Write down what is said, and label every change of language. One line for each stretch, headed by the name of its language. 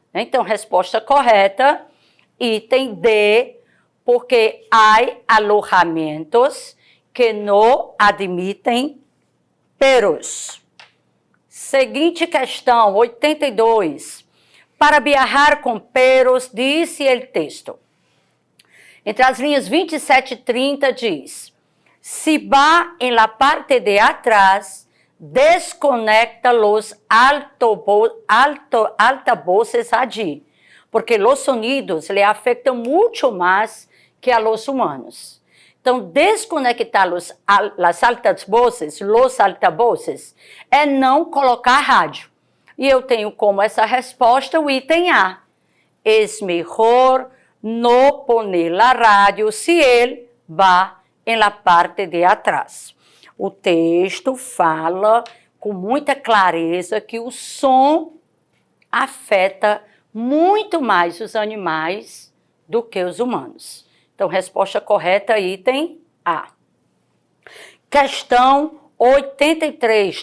Portuguese: Então, resposta correta, item D, porque há alojamentos que não admitem perros. Seguinte questão, 82. Para viajar com peros, disse o texto. Entre as linhas 27 e 30 diz:
Spanish: si va en la parte de atrás, desconecta los altavoces allí, porque los sonidos le afectan mucho más que a los humanos.
Portuguese: Então, desconectar as altavoces, los altavoces, é não colocar rádio. E eu tenho como essa resposta o item A.
Spanish: Es mejor no poner la radio si él va en la parte de atrás.
Portuguese: O texto fala com muita clareza que o som afeta muito mais os animais do que os humanos. Então, resposta correta, item A. Questão 83.